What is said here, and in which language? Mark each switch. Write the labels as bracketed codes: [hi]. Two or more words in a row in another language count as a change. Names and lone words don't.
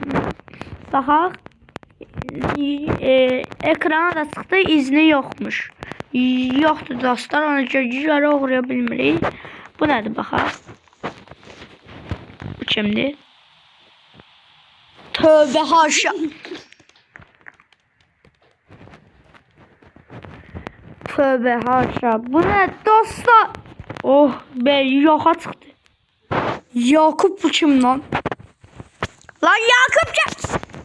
[az] Baxaq. Ekrana da çıxdı, izni yoxmuş. Yoxdur dostlar, ona görə oxuya bilmirik. Bu nədir baxaq. Bu kimdir? Tövbə haşa. Tövbe haşa. [tr] Bu ne dostlar? Oh be, yoxa çıxdı. Yakup bu kim lan? Lan Yakup kim?